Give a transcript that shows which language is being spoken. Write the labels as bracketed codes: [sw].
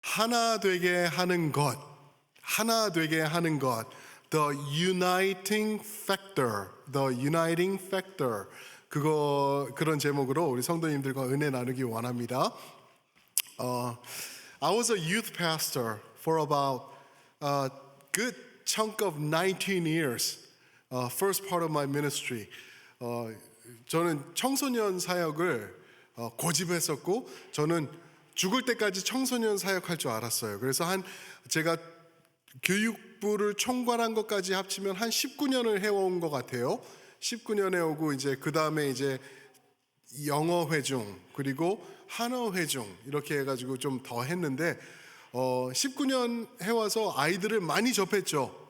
[ko] 하나 되게 하는 것, 하나 되게 하는 것, [en] the uniting factor, the uniting factor. [ko] 그런 제목으로 우리 성도님들과 은혜 나누기 원합니다. [en] I was a youth pastor for about a good chunk of 19 years. First part of my ministry. [ko] 저는 청소년 사역을 고집했었고, 저는 죽을 때까지 청소년 사역할 줄 알았어요. 그래서 제가 교육부를 총괄한 것까지 합치면 한 19년을 해온 것 같아요. 19년 해오고 이제 그 다음에 이제 영어 회중 그리고 한어 회중 이렇게 해가지고 좀 더 했는데 19년 해와서 아이들을 많이 접했죠.